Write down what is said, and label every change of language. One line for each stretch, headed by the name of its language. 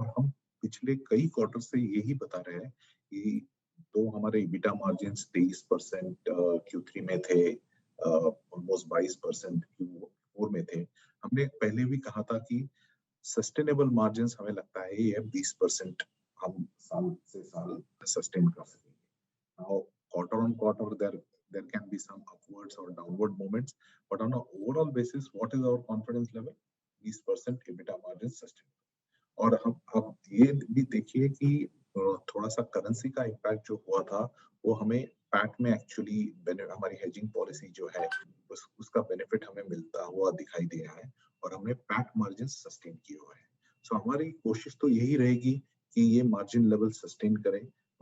Hindi: और हम पिछले कई क्वार्टर से यही बता रहे हैं कि तो हमारे EBITDA मार्जिन्स 23% Q3 में थे, ऑलमोस्ट 22% Q4 में थे। हमने पहले भी कहा था कि सस्टेनेबल मार्जिन्स हमें लगता है ये 20% हम साल से साल सस्टेन कर सकेंगे।
English: Now, quarter on quarter, there can be some upwards or downward movements, but on an overall basis, what is our confidence level? 20% EBITDA margin sustainable.
Hindi: और हम अब ये भी देखिए कि थोड़ा सा करेंसी का इम्पैक्ट जो हुआ था वो हमें पैट में एक्चुअली हमारी हेजिंग पॉलिसी जो है उसका बेनिफिट हमें मिलता हुआ दिखाई दे रहा है और हमने पैट मार्जिन सस्टेन किए हुए हैं। सो हमारी कोशिश तो यही रहेगी कि ये मार्जिन लेवल सस्टेन करें,